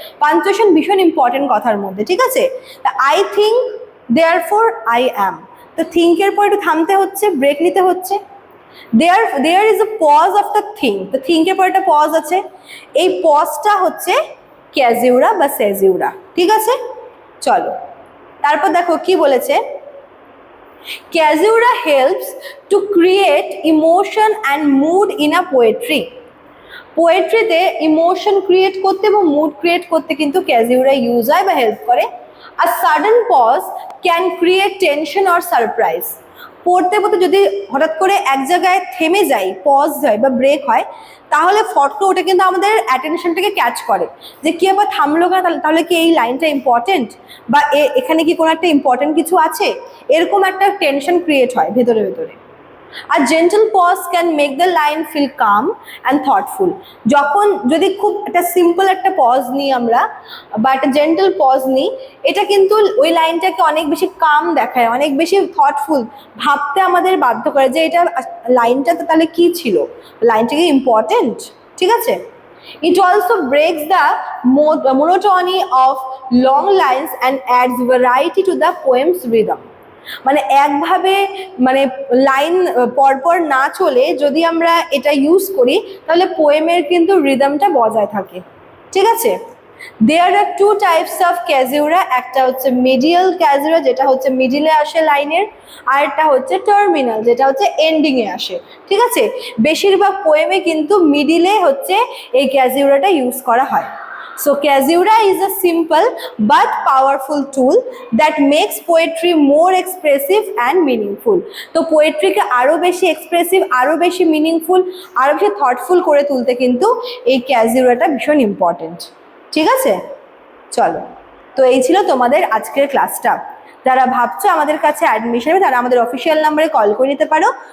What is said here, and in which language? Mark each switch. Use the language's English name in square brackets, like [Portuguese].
[Bangla] Punctuation ভীষণ important কথার মধ্যে। ঠিক আছে, [English] I think therefore I am, [Bangla] তো থিঙ্কের পর একটু থামতে হচ্ছে, ব্রেক নিতে হচ্ছে। [English] there is a pause of the think, [Bangla] তো থিঙ্কের পর একটা পজ আছে, এই পজটা হচ্ছে ক্যাজিউরা বা সেজিউরা। ঠিক আছে, চলো তারপর দেখো কি বলেছে, [English] Caesura helps to create emotion and mood in a poetry. [Bangla] পোয়েট্রিতে emotion create করতে এবং মুড ক্রিয়েট করতে কিন্তু ক্যাজিউরা ইউজ হয় বা হেল্প করে। [English] আর sudden pause can create tension or surprise. [Bangla] পড়তে পড়তে যদি হঠাৎ করে এক জায়গায় থেমে যাই, পজ হয় বা ব্রেক হয়, তাহলে ফটো ওটা কিন্তু আমাদের অ্যাটেনশনটাকে ক্যাচ করে যে কি আবার থামলো না, তাহলে কি এই লাইনটা ইম্পর্টেন্ট বা এখানে কি কোনো একটা ইম্পর্টেন্ট কিছু আছে, এরকম একটা টেনশন ক্রিয়েট হয় ভেতরে ভেতরে। [English] আর gentle pause can make the line feel calm and thoughtful. [Bangla] যখন যদি খুব একটা সিম্পল একটা পজ নিই আমরা বা একটা জেন্টল পজ নিই, এটা কিন্তু ওই লাইনটাকে অনেক বেশি কাম দেখায়, অনেক বেশি থটফুল ভাবতে আমাদের বাধ্য করে যে এটা লাইনটা তো তাহলে কী ছিল, লাইনটা কি ইম্পর্টেন্ট। ঠিক আছে, [English] it also breaks the monotony of long lines and adds variety to the poem's rhythm. [Bangla] একভাবে লাইন পরপর না চলে যদি আমরা এটা ইউজ করি তাহলে পোয়েমের কিন্তু রিদমটা বজায় থাকে। ঠিক আছে, [English] there are two types of caesura, [Bangla] একটা হচ্ছে মিডিয়াল ক্যাজিউরা যেটা হচ্ছে মিডিলে আসে লাইনের, আর একটা হচ্ছে টার্মিনাল যেটা হচ্ছে এন্ডিং এ আসে। ঠিক আছে, বেশিরভাগ পোয়েমে কিন্তু মিডিলে হচ্ছে এই ক্যাজিউরাটা ইউজ করা হয়। [English] So caesura is a simple but powerful tool that makes poetry more expressive and meaningful. [Bangla] তো পোয়েট্রিকে আরো বেশি এক্সপ্রেসিভ, আরো বেশি মিনিংফুল, আরো বেশি থটফুল করে তুলতে কিন্তু এই ক্যাজিউরাটা ভীষণ ইম্পর্টেন্ট। ঠিক আছে, চলো, তো এই ছিল তোমাদের আজকের ক্লাসটা। যারা ভাবছো আমাদের কাছে অ্যাডমিশন হবে তারা আমাদের অফিসিয়াল নাম্বারে কল করে নিতে পারো।